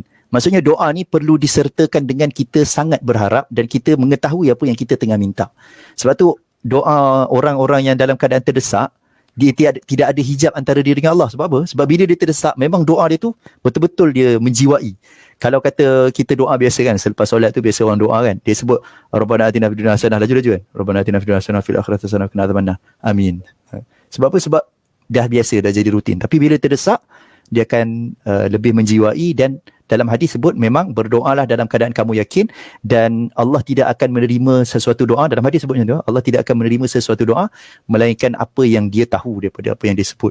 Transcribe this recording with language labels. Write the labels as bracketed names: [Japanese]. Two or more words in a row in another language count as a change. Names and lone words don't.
[Malay] Maksudnya doa ni perlu disertakan dengan kita sangat berharap dan kita mengetahui apa yang kita tengah minta. Sebab tu doa orang-orang yang dalam keadaan terdesak, dia tidak ada hijab antara dia dengan Allah. Sebab apa? Sebab bila dia terdesak, memang doa dia tu betul-betul dia menjiwai. Kalau kata kita doa biasa kan, selepas solat tu biasa orang doa kan, dia sebut [Arabic] ربنا آتنا في الدنيا حسنة, [Malay] laju-laju kan, [Arabic] ربنا آتنا في الدنيا حسنة في الآخرة حسنة وقنا عذاب النار. [Malay] Amin. Sebab apa? Sebab dah biasa, dah jadi rutin. Tapi bila terdesak, dia akan lebih menjiwai. Dan dalam hadis sebut memang berdoalah dalam keadaan kamu yakin, dan Allah tidak akan menerima sesuatu doa. Dalam hadis sebutnya tu, Allah tidak akan menerima sesuatu doa melainkan apa yang dia tahu daripada apa yang dia sebut.